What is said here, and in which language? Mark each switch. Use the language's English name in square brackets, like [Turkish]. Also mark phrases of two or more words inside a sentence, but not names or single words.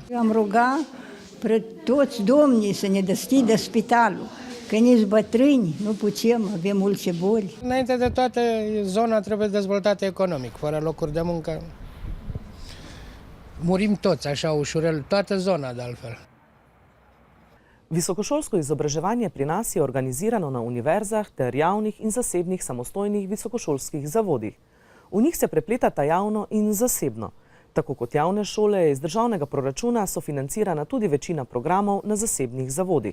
[Romanian] Eu am rugat pre toți domnii să ne deschidă spitalul, că nici bătrâni nu putem, avem multe boli. Înainte de toate, zona trebuie dezvoltată economic, fără locuri de muncă. Murim toți așa ușurel, toată zona de altfel. [Slovenian] Visokošolsko izobraževanje pri nas je organizirano na univerzah ter javnih in zasebnih samostojnih visokošolskih zavodih. V njih se prepletata javno in zasebno. Tako kot javne šole je iz državnega proračuna sofinancirana tudi večina programov na zasebnih zavodih.